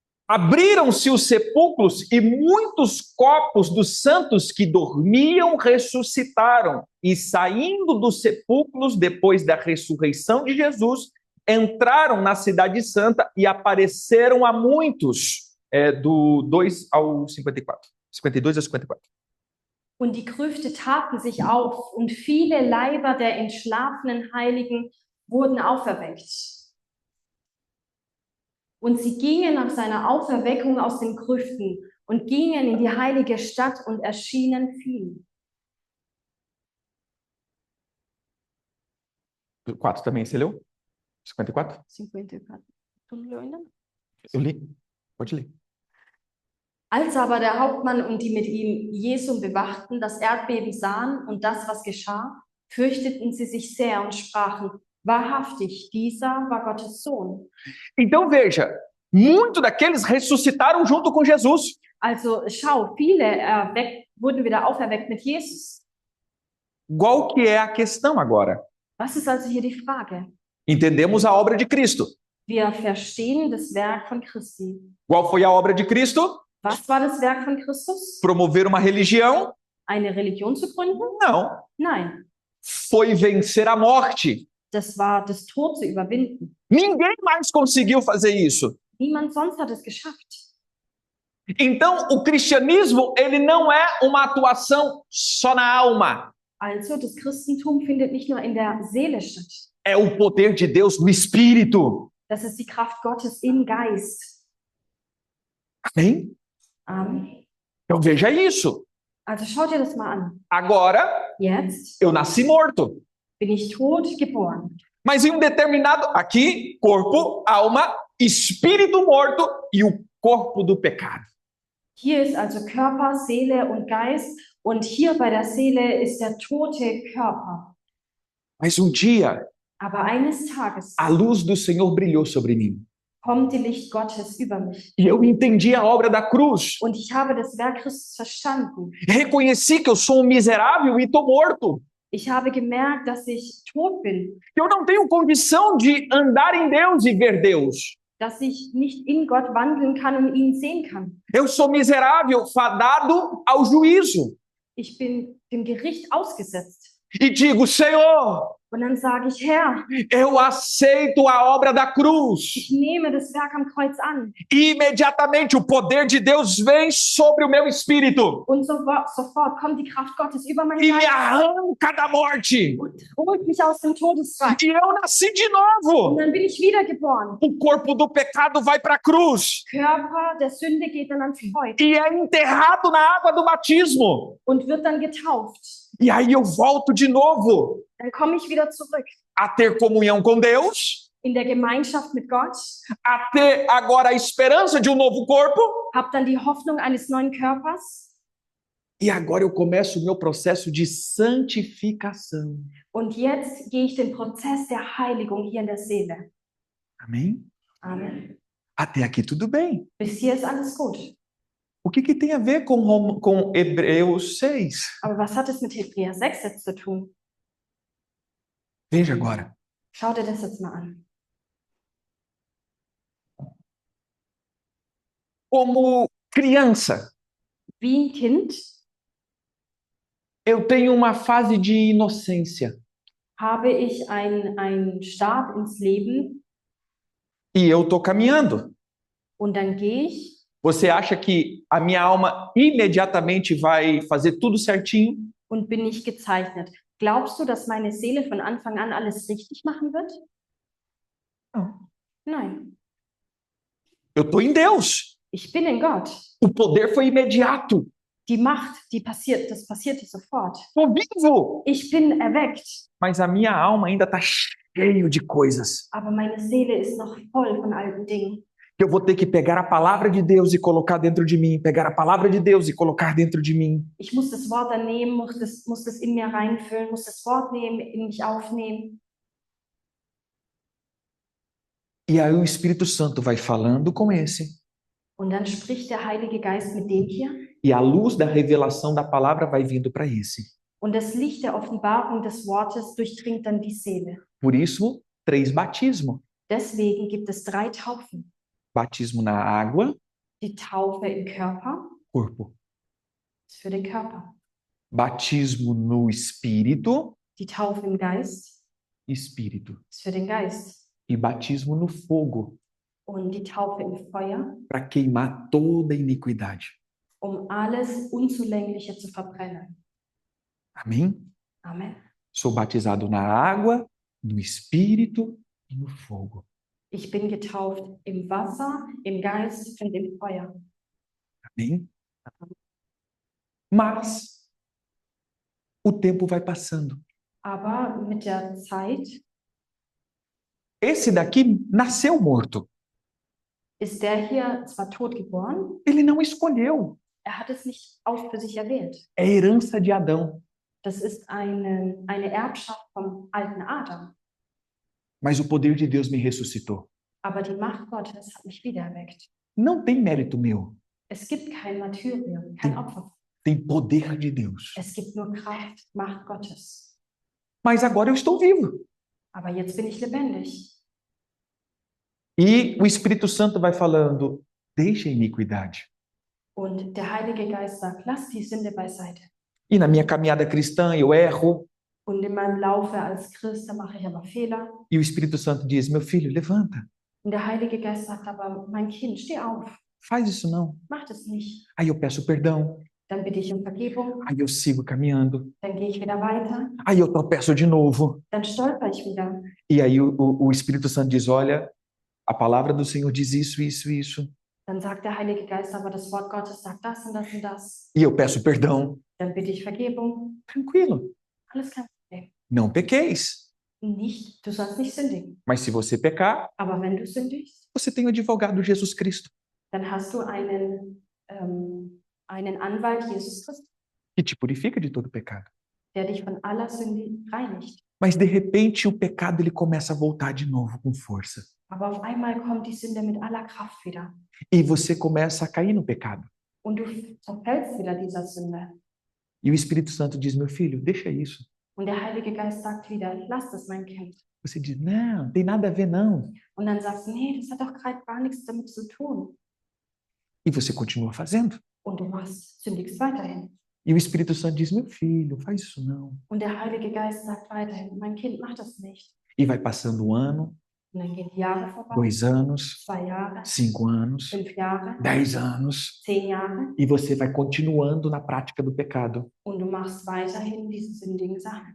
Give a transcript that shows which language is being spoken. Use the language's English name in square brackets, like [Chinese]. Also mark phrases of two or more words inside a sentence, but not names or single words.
[Portuguese] Abriram-se os sepulcros e muitos corpos dos santos que dormiam ressuscitaram. E saindo dos sepulcros, depois da ressurreição de Jesus, entraram na cidade santa e apareceram a muitos. Do 2 ao 54. 52 a 54. [German] Und die Grüfte taten sich auf, und viele Leiber der entschlafenen Heiligen wurden auferweckt. Und sie gingen nach seiner Auferweckung aus den Grüften und gingen in die heilige Stadt und erschienen vielen. [Portuguese] 4 também, você leu? 54? 54. Tu não leu ainda? Eu li. Pode ler. [German] Als aber der Hauptmann und die mit ihm Jesum bewachten, das Erdbeben sahen und das, was geschah, fürchteten sie sich sehr und sprachen, wahrhaftig, dieser war Gottes Sohn. [Portuguese] Então veja, muitos daqueles ressuscitaram junto com Jesus. [German] Also schau, viele wurden wieder auferweckt mit Jesus. [Portuguese] Qual que é a questão agora? [German] Was ist also hier die Frage? [Portuguese] Entendemos a obra de Cristo. [German] Wir verstehen das Werk von Christi. [Portuguese] Qual foi a obra de Cristo? [German] Was war das Werk von Christus? [Portuguese] Promover uma religião? [German] Eine Religion zu gründen? [Portuguese] Não. [German] Nein, [Portuguese] Foi vencer a morte. [German] das war das Tod zu überwinden. [Portuguese] Ninguém mais conseguiu fazer isso. [German] Niemand sonst hat es geschafft. [Portuguese] Então, o cristianismo, ele não é uma atuação só na alma. [German] Also, das Christentum findet nicht nur in der Seele statt. [Portuguese] É o poder de Deus no Espírito. [German] Das ist die Kraft Gottes im Geist. [Portuguese] Amém? [German] Amen. [Portuguese] Então, veja isso. [German] Also, schau dir das mal an. [Portuguese] Agora, [German] Jetzt [Portuguese] eu nasci morto. [German] bin ich tot geboren. [Portuguese] Mas em um determinado, aqui, corpo, alma, espírito morto e o corpo do pecado. [German] Hier ist also Körper, Seele und Geist. Und hier bei der Seele ist der tote Körper. [Portuguese] Mas um dia, [German] Aber eines Tages [Portuguese] a luz do Senhor brilhou sobre mim. [German] kommt die Licht Gottes über mich. [Portuguese] E eu entendi a obra da cruz. [German] Und ich habe das Werk Christus verstanden. [Portuguese] Reconheci que eu sou um miserável e estou morto. [German] Ich habe gemerkt, dass ich tot bin, [Portuguese] Eu não tenho condição de andar em Deus e ver Deus. [German] dass ich nicht in Gott wandeln kann und ihn sehen kann. [Portuguese] Eu sou miserável, fadado ao juízo. [German] Ich bin dem Gericht ausgesetzt. [Portuguese] E digo, Senhor, [German] Und dann sage ich, Herr, [Portuguese] eu aceito a obra da cruz. [German] ich nehme das Werk am Kreuz an. [Portuguese] E imediatamente o poder de Deus vem sobre o meu espírito [German] Und sofort kommt die Kraft Gottes über mein [Portuguese] e me [German] Geist [Portuguese] arranca da morte. [German] und holt mich aus dem Todesreich. [Portuguese] E eu nasci de [German] Und [Portuguese] novo. [German] dann bin ich wiedergeboren. [Portuguese] O corpo do pecado vai para a cruz [German] Körper der Sünde geht dann ans Kreuz [Portuguese] e é enterrado na água do batismo. [German] und wird dann getauft. [Portuguese] E aí eu volto de novo [German] Dann komme ich wieder zurück [Portuguese] a ter comunhão com Deus, [German] in der Gemeinschaft mit Gott, [Portuguese] a ter agora a esperança de um novo corpo. [German] habe dann die Hoffnung eines neuen Körpers. [Portuguese] E agora eu começo o meu processo de santificação. [German] Und jetzt gehe ich den Prozess der Heiligung hier in der Seele. [Portuguese] Amém? [German] Amen. [Portuguese] Até aqui tudo bem. [German] Bis hier ist alles gut. [Portuguese] O que tem a ver com Hebreus 6? [German] Aber was hat es mit Hebräer 6 jetzt zu tun? [Portuguese] Veja agora. [German] Schau dir das jetzt mal an. [Portuguese] Como criança, [German] Wie ein Kind [Portuguese] eu tenho uma fase de inocência. [German] habe ich einen Start ins Leben [Portuguese] E eu estou caminhando. [German] und dann gehe ich. [Portuguese] Você acha que a minha alma imediatamente vai fazer tudo certinho? [German] Und bin nicht gezeichnet. Glaubst du, dass meine Seele von Anfang an alles richtig machen wird? [Portuguese] Não. [German] Nein. [Portuguese] Eu estou em Deus. [German] Ich bin in Gott. [Portuguese] O poder foi imediato. [German] Die Macht, das passierte sofort. [Portuguese] Estou vivo. [German] Ich bin erweckt, [Portuguese] Mas a minha alma ainda está cheio de coisas. [German] aber meine Seele ist noch voll von alten Dingen. [Portuguese] Eu vou ter que pegar a palavra de Deus e colocar dentro de mim. Pegar a palavra de Deus e colocar dentro de mim. [German] Ich muss das Wort dann nehmen, muss das in mir reinfüllen, muss das Wort nehmen, in mich aufnehmen. [Portuguese] E aí o Espírito Santo vai falando com esse. [German] Und dann spricht der Heilige Geist mit dem hier. [Portuguese] E a luz da revelação da palavra vai vindo para esse. [German] Und das Licht der Offenbarung des Wortes durchdringt dann die Seele. [Portuguese] Por isso, 3 batismos. [German] Deswegen gibt es 3 Taufen. [Portuguese] Batismo na água, [German] Die Taufe im Körper [Portuguese] Corpo. [German] ist für den Körper. [Portuguese] Batismo no Espírito, [German] Die Taufe im Geist [Portuguese] Espírito. [German] ist für den Geist. [Portuguese] E batismo no fogo, [German] Und die Taufe im Feuer, [Portuguese] para queimar toda a iniquidade. [German] alles Unzulängliche zu verbrennen. [Portuguese] Amém? [German] Amen. [Portuguese] Sou batizado na água, no Espírito e no fogo. [German] Ich bin getauft im Wasser, im Geist und im Feuer. [Portuguese] Amém? Mas o tempo vai passando. [German] Aber mit der Zeit [Portuguese] Esse daqui nasceu morto. [German] ist der hier zwar tot geboren, [Portuguese] Ele não escolheu. [German] hat es nicht auch für sich erwählt. [Portuguese] É herança de Adão. [German] Das ist eine Erbschaft vom alten Adam. [Portuguese] Mas o poder de Deus me ressuscitou. [German] Aber die Macht Gottes hat mich wiedererweckt. [Portuguese] Não tem mérito meu. [German] Es gibt kein Martyrium, kein Opfer. [Portuguese] Tem poder de Deus. [German] Es gibt nur Kraft, Macht Gottes. [Portuguese] Mas agora eu estou vivo. [German] Aber jetzt bin ich lebendig. [Portuguese] E o Espírito Santo vai falando, deixa a iniquidade. [German] Und der Heilige Geist sagt, lass die Sünde beiseite. [Portuguese] E na minha caminhada cristã eu erro. [German] Und in meinem Laufe als Christ, da mache ich aber Fehler. [Portuguese] E o Espírito Santo diz, meu filho, levanta. [German] Und der Heilige Geist sagt aber, mein Kind, steh auf, [Portuguese] Faz isso não. [German] mach das nicht. [Portuguese] Aí eu peço perdão. [German] Dann bitte ich um Vergebung, [Portuguese] Aí eu sigo caminhando. [German] dann gehe ich wieder weiter, [Portuguese] Aí eu tropeço de novo. [German] dann stolper ich wieder. [Portuguese] E aí o Espírito Santo diz, olha, a palavra do Senhor diz isso, isso, isso. [German] Dann sagt der Heilige Geist aber, das Wort Gottes sagt das und das und das. [Portuguese] E eu peço perdão. [German] Dann bitte ich Vergebung, [Portuguese] Tranquilo. [German] alles kein Problem. [Portuguese] Não pequeis. [German] Nicht, du sollst nicht sündigen. [Portuguese] Mas se você pecar, [German] Aber wenn du sündigst, [Portuguese] você tem o advogado Jesus Cristo, [German] dann hast du einen Anwalt, Jesus Christus, [Portuguese] que te purifica de todo pecado. [German] der dich von aller Sünde reinigt. [Portuguese] Mas de repente o pecado ele começa a voltar de novo com força. [German] Aber auf einmal kommt die Sünde mit aller Kraft wieder. [Portuguese] E você começa a cair no pecado. [German] Und du verfällst wieder dieser Sünde. [Portuguese] E o Espírito Santo diz, meu filho, deixa isso. [German] Und der Heilige Geist sagt wieder, lass das, mein Kind. [Portuguese] Você diz, não, tem nada a ver não. [German] Und dann sagst du, nee, das hat doch gerade gar nichts damit zu tun. [Portuguese] E você continua fazendo. [German] Und du sündigst weiterhin. [Portuguese] E o Espírito Santo diz, meu filho, faz isso não. [German] Und der Heilige Geist sagt weiterhin, mein Kind, mach das nicht. [Portuguese] E vai passando um ano, [German] Und dann gehen die Jahre vorbei, [Portuguese] 2 anos, [German] 2 Jahre, [Portuguese] 5 anos, [German] 5 Jahre, [Portuguese] 10 anos. [German] 10 Jahre. [Portuguese] E você vai continuando na prática do pecado, [German] Und du machst weiterhin diese sündigen Sachen.